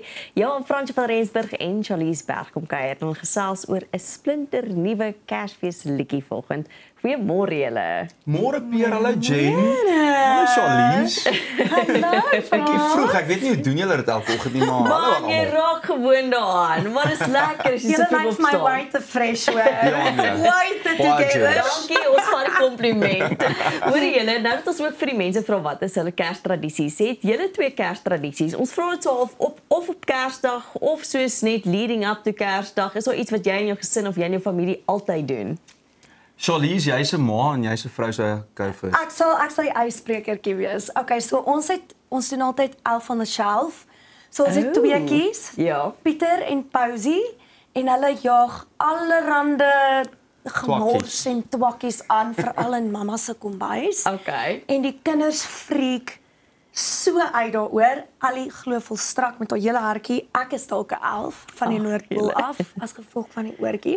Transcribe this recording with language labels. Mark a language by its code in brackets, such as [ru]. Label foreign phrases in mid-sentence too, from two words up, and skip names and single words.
[af] Ja, Fransje van Rensburg en Charlize Berg kom kuier en gesels oor 'n splinter nuwe Kersfees liedjie volgende. Goeiemôre julle. Môre Pierre, hallo Jane. Hallo Charlize. Hallo. Ek vroeg, ek weet nie hoe doen julle dit elke oggend nie, maar hallo Man, jy almal. raak gewoon daaraan. Maar is lekker as jy so vroeg [en] You're my [af] opstaan. [en] white fresh way. [af] nee. [en] White [af] Baie [en] together. jealous. [af] Dankie, ons vat die kompliment. Hoor julle, nou dat ons ook vir die mense vra wat is hulle Kerstradisies, het julle twee Kerstradisies. Ons vra dit so half op Kersdag of soos net [en] leading up to [af] Kersdag. Is daar iets wat jy en jou gesin of jy en jou familie altyd doen? Charlize, jy's 'n ma en jy's 'n vrou se koufis. Ek sal die ysbrekertjie wees. Okay, so ons doen altyd 11 van [en] the shelf. [af] So ons het tweeetjies. Ja. Pieter en Pousie en hulle jaag allerhande gemors en twakkies aan veral in mamma se kombuis. Okay. En die kinders freak so uit daaroor. Ali glo volstrak met haar hele hartjie. Ek is dalk 'n 11 van die Noordpool af as gevolg van die oortjies.